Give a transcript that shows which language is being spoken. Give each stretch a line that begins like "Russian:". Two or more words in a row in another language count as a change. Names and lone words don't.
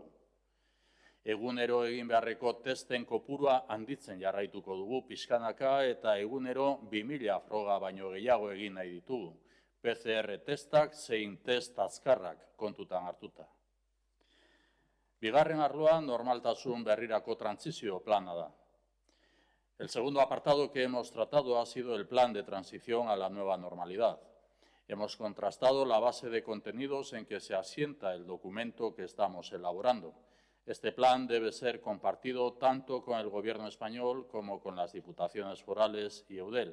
Basque: Egunero egin beharreko testen kopurua handitzen jarraituko dugu pixkanaka eta egunero 2000 froga baino gehiago egin nahi ditugu. PCR testak zein test azkarrak kontutan hartuta. Bigarren arloa normaltasun berrirako trantsizio plana da.
Spanish: El segundo apartado que hemos tratado ha sido el plan de transición a la nueva normalidad. Hemos contrastado la base de contenidos en que se asienta el documento que estamos elaborando. Este plan debe ser compartido tanto con el Gobierno español como con las diputaciones forales y Eudel.